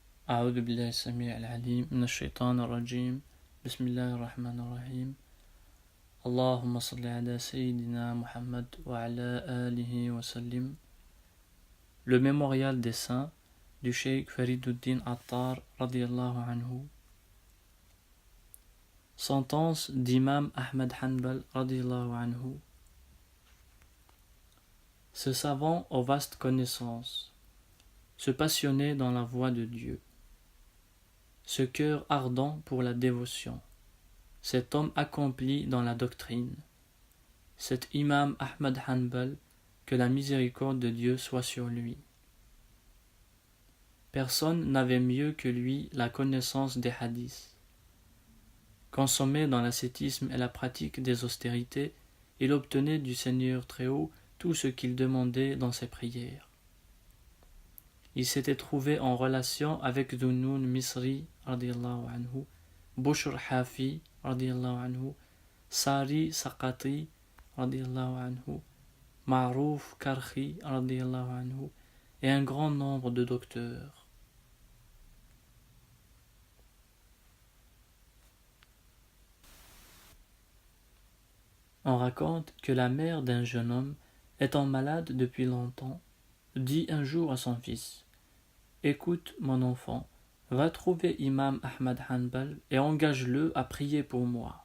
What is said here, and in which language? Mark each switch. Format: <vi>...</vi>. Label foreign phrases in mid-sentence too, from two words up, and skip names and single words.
<ar>أعوذ بالله السميع العليم من الشيطان الرجيم بسم الله الرحمن الرحيم اللهم صل على سيدنا محمد وعلى آله وسلم.</ar> <fr>Le mémorial des saints du Cheikh Fariduddin Attar</fr> <ar>رضي الله عنه.</ar> <fr>Sentence d'Imam Ahmad Hanbal</fr> <ar>رضي الله عنه.</ar> <fr>Ce savant aux vastes connaissances, ce passionné dans la voie de Dieu, ce cœur ardent pour la dévotion, cet homme accompli dans la doctrine, cet imam Ahmad Hanbal, que la miséricorde de Dieu soit sur lui. Personne n'avait mieux que lui la connaissance des hadiths. Consommé dans l'ascétisme et la pratique des austérités, il obtenait du Seigneur Très-Haut tout ce qu'il demandait dans ses prières. Il s'était trouvé en relation avec Dhunnun Misri</fr> <ar>رضي الله عنه,</ar> <fr>Bushr Hafi</fr> <ar>رضي الله عنه,</ar> <fr>Sari Saqati</fr> <ar>رضي الله عنه,</ar> <fr>Ma'ruf Karhi</fr> <ar>رضي الله عنه</ar> <fr>et un grand nombre de docteurs. On raconte que la mère d'un jeune homme, étant malade depuis longtemps, dit un jour à son fils: « Écoute, mon enfant, va trouver Imam Ahmad Hanbal et engage-le à prier pour moi.</fr>